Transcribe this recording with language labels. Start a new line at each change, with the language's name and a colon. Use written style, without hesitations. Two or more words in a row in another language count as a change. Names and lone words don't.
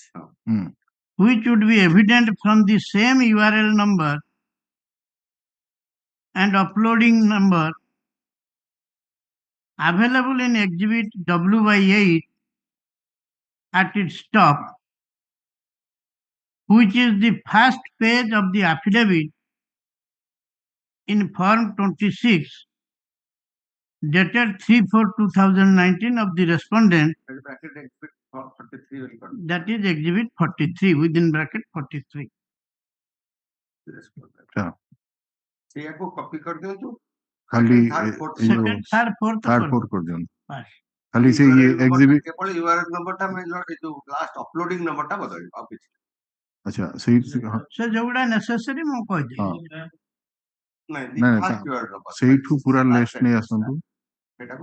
English: which would be evident from the same URL number and uploading number available in exhibit W/8 at its top, which is the first page of the affidavit in form 26 dated 3/4/2019 of the respondent, bracket exhibit 43 that is exhibit 43 within bracket 43.
Odia: ସେଇଆକୁ କପି କରିଦିଅନ୍ତୁ ଖାଲି
English: second third fourth
Odia: କରିଦିଅନ୍ତୁ ଖାଲି ସେ ଏକ୍ସିବିଟ୍ କେବଳ URL ନମ୍ବରଟା ଏ ଯୋଉ
English: last uploading
Odia: ନମ୍ବରଟା ବଦଳିବ ଆଉ କିଛି ଆଚ୍ଛା ସେଇ ସେ ଯୋଉଟା ନେସେସରି ମୁଁ କହିଦେବି ସେଇଠୁ ପୁରା ଲିଷ୍ଟ ନେଇ ଆସନ୍ତୁ, ସେଟାକୁ